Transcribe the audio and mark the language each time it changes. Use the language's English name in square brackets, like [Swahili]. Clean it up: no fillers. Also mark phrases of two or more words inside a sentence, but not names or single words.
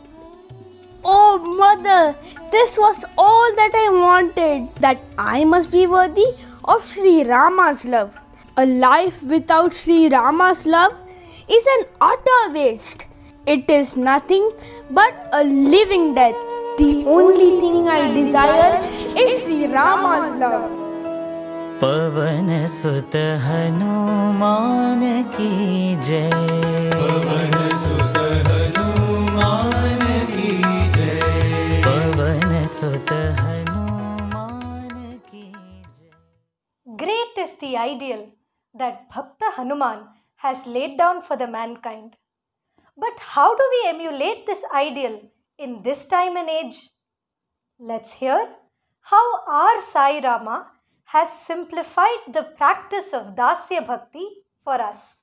[English] Oh mother, this was all that I wanted, that I must be worthy of Sri Rama's love. A life without Sri Rama's love is an utter waste. It is nothing but a living death. The only thing I desire is Sri Rama's love. [Hindi] पवन सुत हनुमान की जय। पवन सुत हनुमान की जय। पवन सुत हनुमान की जय। [English] Great is the ideal that Bhakta Hanuman has laid down for the mankind. But how do we emulate this ideal in this time and age? Let's hear how our Sai Rama has simplified the practice of Dasya Bhakti for us.